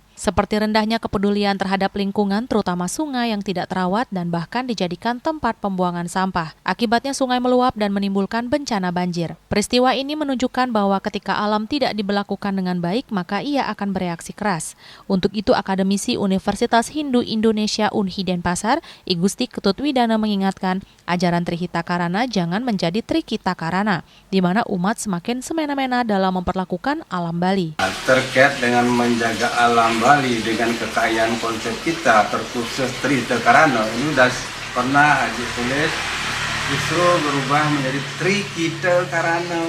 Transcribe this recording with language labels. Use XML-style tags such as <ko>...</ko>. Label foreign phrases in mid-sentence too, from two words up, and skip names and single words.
<id>Seperti rendahnya kepedulian terhadap lingkungan, terutama sungai yang tidak terawat dan bahkan dijadikan tempat pembuangan sampah. Akibatnya sungai meluap dan menimbulkan bencana banjir. Peristiwa ini menunjukkan bahwa ketika alam tidak diberlakukan dengan baik, maka ia akan bereaksi keras. Untuk itu, akademisi Universitas Hindu Indonesia Unhi Denpasar, I Gusti Ketut Widana mengingatkan, ajaran Trihita Karana jangan menjadi Trikita Karana, di mana umat semakin semena-mena dalam memperlakukan alam Bali. Terkait dengan menjaga alam Bali dengan kekayaan konsep kita terkhusus Trihita Karana ini sudah pernah ditulis justru berubah menjadi Trikita Karana.</id>